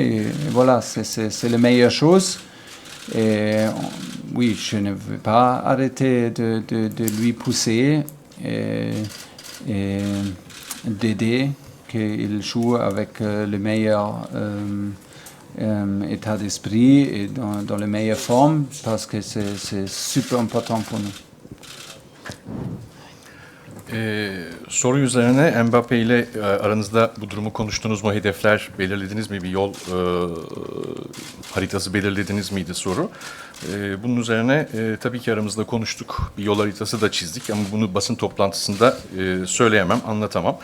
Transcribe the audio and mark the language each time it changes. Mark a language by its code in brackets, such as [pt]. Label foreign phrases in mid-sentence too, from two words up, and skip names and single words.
[fr] Et voilà, c'est la meilleure chose. Et oui, je ne veux pas arrêter de lui pousser et d'aider qu'il joue avec le meilleur état d'esprit et dans la meilleure forme, parce que c'est super important pour nous. [tr] Soru üzerine Mbappé ile aranızda bu durumu konuştunuz mu? Hedefler belirlediniz mi? Bir yol haritası belirlediniz miydi soru. Bunun üzerine tabii ki aramızda konuştuk. Bir yol haritası da çizdik ama bunu basın toplantısında söyleyemem, anlatamam.